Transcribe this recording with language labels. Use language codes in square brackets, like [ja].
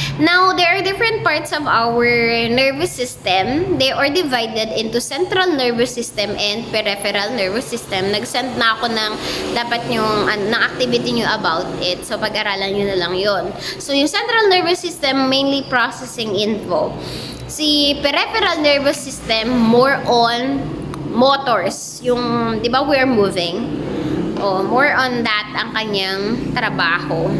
[en] Now, there are different parts of our nervous system. They are divided into central nervous system and peripheral nervous system. [tl] Nag-send na ako ng dapat yung ng activity nyo about it. So, pag-aralan nyo na lang yon. [en] So, [tl] yung [en] central nervous system, mainly processing info. Si peripheral nervous system, more on motors. [tl] Yung, di ba, [en] we're moving. More on that [tl] ang kanyang trabaho.